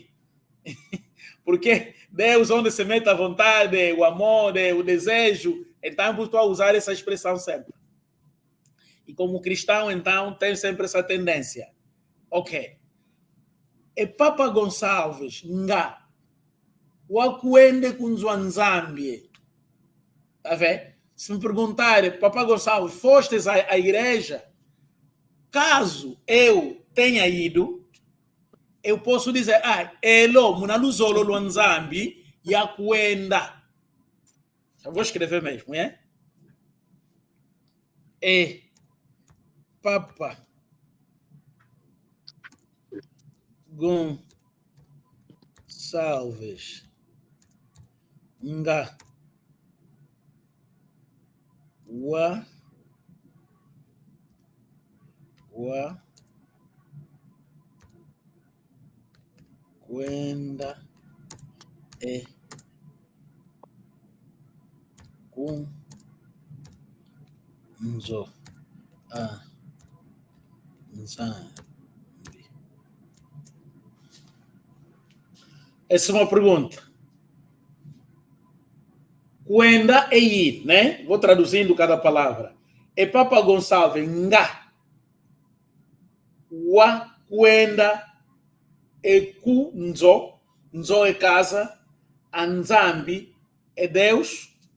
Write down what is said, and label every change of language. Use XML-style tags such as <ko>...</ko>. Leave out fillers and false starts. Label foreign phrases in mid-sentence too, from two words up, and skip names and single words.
<pt>Porque Deus, onde se mete a vontade, o amor, o desejo, então estou a usar essa expressão sempre. E como cristão, então, tem sempre essa tendência. Ok. E Papa Gonçalves,</pt> <kg>nga, wakuende kunzwanzambie.</kg> <pt>Tá vendo? Se me perguntarem, Papa Gonçalves, fostes à igreja? Caso eu tenha ido, eu posso dizer,</pt> <kg>elo, munaluzolo luanzambi, yakuenda.</kg> <pt>Eu vou escrever mesmo, é? E Papa Gonçalves,</pt> <kg>nga, kwenda kunzo nzambi.</kg> <pt>Essa é uma pergunta. Kwenda é ir, né? Vou traduzindo cada palavra. E Papa Gonçalves,</pt> <kg>nga, kwenda</kg> <pt>é kunzo, nzo é casa, anzambi é Deus.</pt>